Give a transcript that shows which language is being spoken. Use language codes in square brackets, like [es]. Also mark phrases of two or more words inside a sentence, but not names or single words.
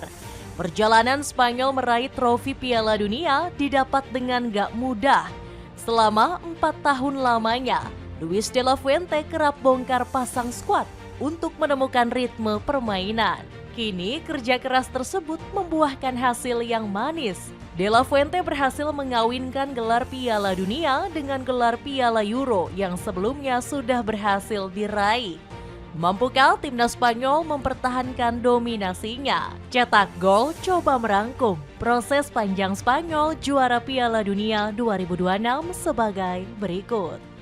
[id] Perjalanan Spanyol meraih trofi Piala Dunia didapat dengan nggak mudah. Selama 4 tahun lamanya, Luis de la Fuente kerap bongkar pasang skuad untuk menemukan ritme permainan. Kini kerja keras tersebut membuahkan hasil yang manis. De la Fuente berhasil mengawinkan gelar Piala Dunia dengan gelar Piala Euro yang sebelumnya sudah berhasil diraih. Mampukah timnas Spanyol mempertahankan dominasinya? Cetak gol, coba merangkum proses panjang Spanyol juara Piala Dunia 2026 sebagai berikut.